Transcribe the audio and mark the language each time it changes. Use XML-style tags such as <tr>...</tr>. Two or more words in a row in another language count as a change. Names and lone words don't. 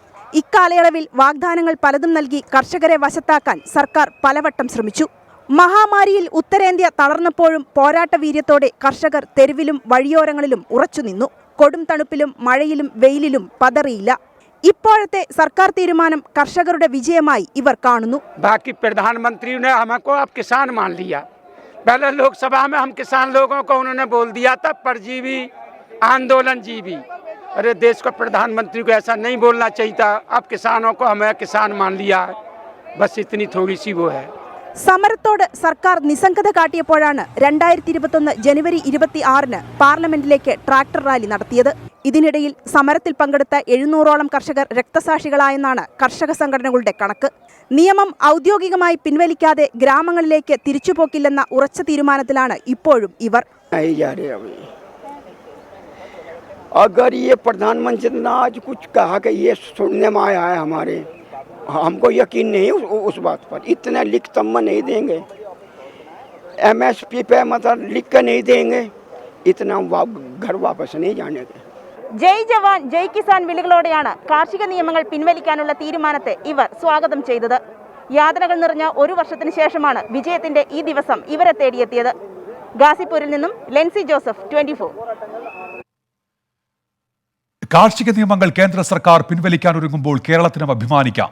<ml>ഇക്കാലയളവിൽ വാഗ്ദാനങ്ങൾ പലതും നൽകി കർഷകരെ വശത്താക്കാൻ സർക്കാർ പലവട്ടം ശ്രമിച്ചു. മഹാമാരിയിൽ ഉത്തരേന്ത്യ തളർന്നപ്പോഴും പോരാട്ട വീര്യത്തോടെ കർഷകർ തെരുവിലും വഴിയോരങ്ങളിലും ഉറച്ചുനിന്നു. കൊടും തണുപ്പിലും മഴയിലും വെയിലിലും പതറിയില്ല. ഇപ്പോഴത്തെ സർക്കാർ തീരുമാനം കർഷകരുടെ വിജയമായി ഇവർ കാണുന്നു.</ml> <hi>बाकी प्रधानमंत्री ने हमको अब किसान मान लिया. पहले लोकसभा में हम किसान लोगों को उन्होंने बोल दिया था परजीवी आंदोलन जीवी. अरे देश को प्रधानमंत्री को ऐसा नहीं बोलना चाहिए था. अब किसानों को हमें किसान मान लिया है. बस इतनी थोड़ी सी वो है.</hi> <ml>സമരത്തോട് സർക്കാർ നിസ്സംഗത കാട്ടിയപ്പോഴാണ് 2021 ജനുവരി 26-ന് പാർലമെന്റിലേക്ക് ട്രാക്ടർ റാലി നടത്തിയത്. ഇതിനിടയിൽ സമരത്തിൽ പങ്കെടുത്ത 700ഓളം കർഷകർ രക്തസാക്ഷികളായെന്നാണ് കർഷക സംഘടനകളുടെ കണക്ക്. നിയമം ഔദ്യോഗികമായി പിൻവലിക്കാതെ ഗ്രാമങ്ങളിലേക്ക് തിരിച്ചുപോക്കില്ലെന്ന ഉറച്ച തീരുമാനത്തിലാണ് ഇപ്പോഴും ഇവർ.</ml> <hi>अगर ये प्रधानमंत्री ने आज कुछ कहा कि ये सुनने में आया है हमारे, हमको यकीन नहीं उस बात पर. इतना लिख तम्मा नहीं देंगे, MSP पे मतलब लिख कर नहीं देंगे, इतना घर वापस नहीं जाने के. जय जवान जय किसान</hi> <ml>വിളികളോടെയാണ് കാർഷിക നിയമങ്ങൾ പിൻവലിക്കാനുള്ള തീരുമാനത്തെ ഇവർ സ്വാഗതം ചെയ്തത്. യാതനകൾ നിറഞ്ഞ ഒരു വർഷത്തിന് ശേഷമാണ് വിജയത്തിന്റെ ഈ ദിവസം ഇവരെ തേടിയെത്തിയത്. ഗാസിപൂരിൽ നിന്നും ലെൻസി ജോസഫ്, 24. കാർഷിക നിയമങ്ങൾ കേന്ദ്ര സർക്കാർ പിൻവലിക്കാനൊരുങ്ങുമ്പോൾ കേരളത്തിനും അഭിമാനിക്കാം.</ml>